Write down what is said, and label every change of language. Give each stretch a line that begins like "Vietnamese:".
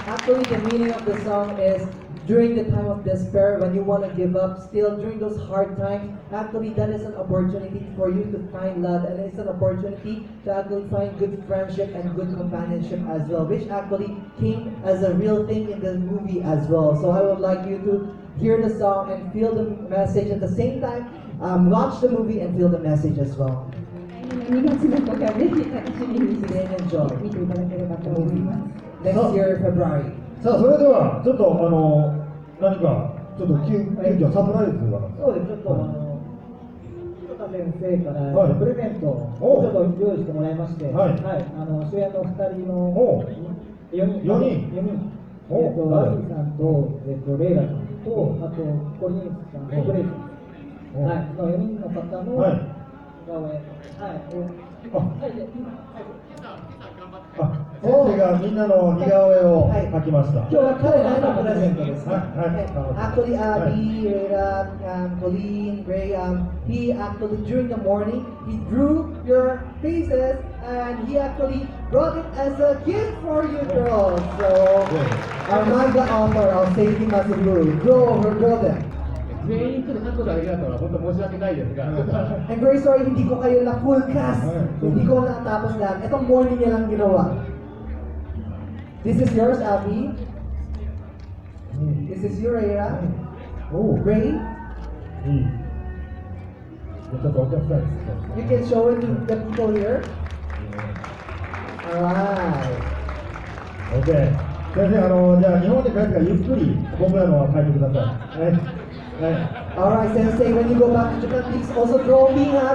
English: Actually, the meaning of the song is during the time of despair, when you want to give up, still during those hard times, actually that is an opportunity for you to find love, and it's an opportunity to actually find good friendship and good companionship as well, which actually came as a real thing in the movie as well. So I would like you to hear the song and feel the message at the same time, watch the movie and feel the message as well.
Japanese: 2月の公開をぜひ楽しみにして見ていただければと思います。
English: Next year, February.
Japanese: さあ、それではちょっと何かちょっと急遽サプライズがそうです。ちょっと田先生からプレゼントをちょっと用意してもらいまして、はい、主演の2人の 4人。 4人。 4人。おアミさんと、レイラさんと、あと、コリンさんとブレイさん。はい。の4人の方のはい似顔絵。はい。はい。で、今、最後。先生がみんなの似顔絵を描きました。今日は彼らへのプレゼントですね。はい。
English: Actually, Abby, Rera, Colleen, Ray, he actually during the morning he drew your faces and he actually brought it as a gift for you girls. So our manga author of Seikimatsu draw them.
Japanese: 全員ちょっと書くことができなかったのは本当申し訳ないですが、
English: I'm very sorry
Filipino: hindi ko kayo na
English: full cast.
Filipino: Hindi ko natapos lahat. Itong morning niya lang ginawa.
English: This is yours, Abby. This is your Rera.
Japanese: おお、 Ray, いい。ちょっとお客さんですね。
English: you can show it to the people here. Alright. OK。
Japanese: 先生、じゃあ日本で帰ってからゆっくり僕らのを書いてください。はい。はい。
English: Alright, Sensei, when you go back to Japan, please also drawing ha.